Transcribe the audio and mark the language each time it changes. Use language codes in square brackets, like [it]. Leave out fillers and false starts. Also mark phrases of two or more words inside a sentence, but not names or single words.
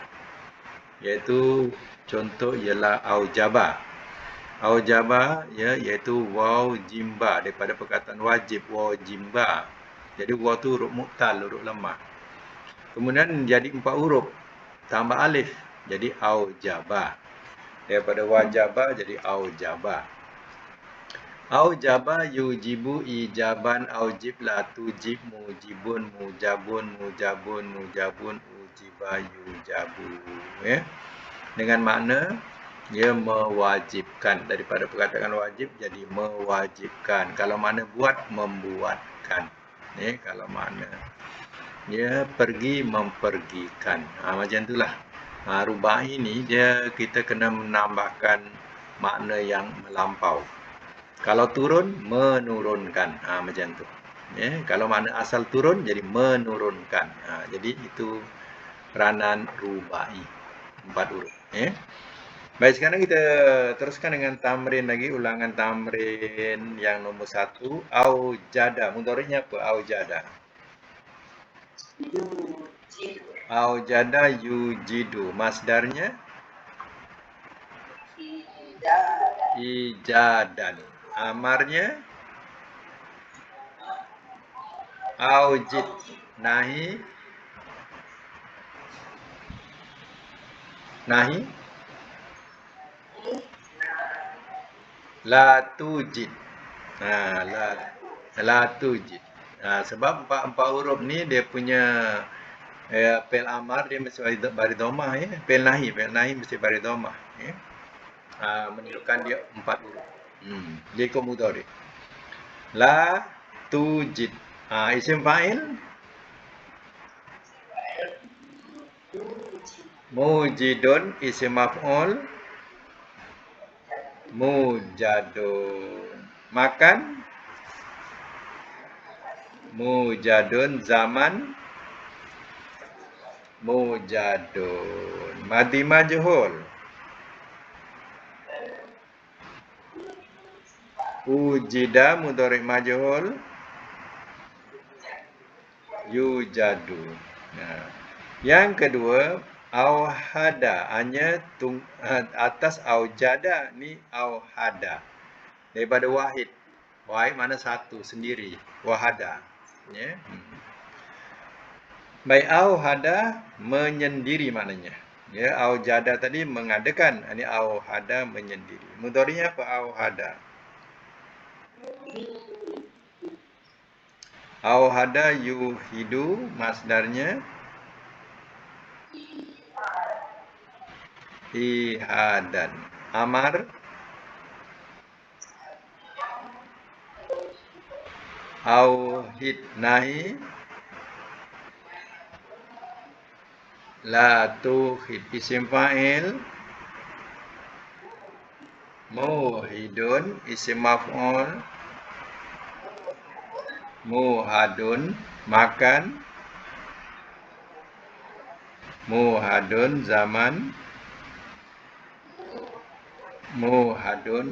[ms] Iaitu contoh ialah aujaba. Aujaba ya, iaitu waw jimba, daripada perkataan wajib, waw jimba. Jadi waw tu huruf mu'tal, huruf lemah. Kemudian jadi 4 huruf tambah alif, jadi aujaba. Daripada wajaba jadi aujaba. [ar] أوجب يوجب إيجابا، أوجب لا توجب، موجب موجب، موجب موجب، أوجب يوجب. [ms] Dengan makna ia mewajibkan. Daripada perkataan wajib jadi mewajibkan. Kalau makna buat, membuatkan. Kalau makna ia pergi, mempergikan. Macam itulah. Rubai ini kita kena menambahkan makna yang melampau. Kalau turun, menurunkan. Macam tu. Kalau makna asal turun, jadi menurunkan. Jadi itu peranan rubai. 4 huruf. Baik, sekarang kita teruskan dengan tamrin lagi. Ulangan tamrin yang nombor 1. Aujada. Mudhari'nya apa? [ar] أوجد. أوجد يوجد. Masdarnya? [ms] Ijadan. Amarnya aujid. [ar] نهي لا توجد. لا توجد. [ms] Sebab 4 huruf ni dia punya [ar] فعل أمر [ms] dia mesti baris dhammah [ar] فعل نهي [ms] mesti baris dhammah menunjukkan dia 4 huruf. Dia ikut mudhari'. [ar] لا توجد. اسم فاعل موجد، اسم مفعول موجد. مكان موجد، زمان موجد. ماضي مجهول أوجد، مضارع مجهول يوجد. [ms] Yang kedua, auhada, hanya atas aujada ni auhada. Daripada wahid. Wahid mana satu, sendiri. Wahada. Baik, auhada menyendiri maknanya. Aujada tadi mengadakan, ini auhada menyendiri. Mudhari'nya apa auhada? [ar] أوحد يوحد, masdarnya ihadan. أمر أوحد. نهي لا توحد. اسم فاعل موحد، اسم مفعول موحد. مكان موحد، زمان موحد.